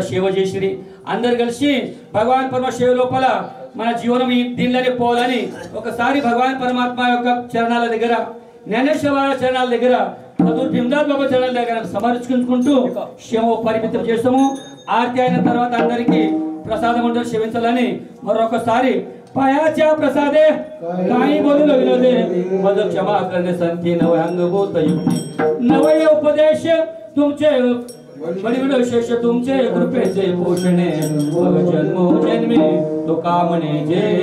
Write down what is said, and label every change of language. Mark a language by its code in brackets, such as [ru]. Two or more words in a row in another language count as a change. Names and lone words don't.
[te] సేవ చేసిరి అందరు కలిసి భగవాన్ పరమ సేవ లోపల మన జీవనం ఈ దీనిలోనే పోవాలని ఒకసారి భగవాన్ పరమాత్మ యొక్క చరణాల దగ్గర జ్ఞానేశ్వర చరణాల దగ్గర భీమదాస్ బాబా చరణాల దగ్గర సమర్పించుకుంటూ శివ పరిమితం చేస్తాము ఆర్తి అయిన తర్వాత అందరికి ప్రసాదం ఉండలు సేవించాలని మరొకసారి [mr] पायाच्या प्रसादे काही बोलू लागलो दे मज क्षमा करणे संती नव अंगभूत युक्ती नवय उपदेश तुमचे बळी विशेष तुमचे कृपेचे पोषणे मग जन्मो जन्मी तो कामणे जे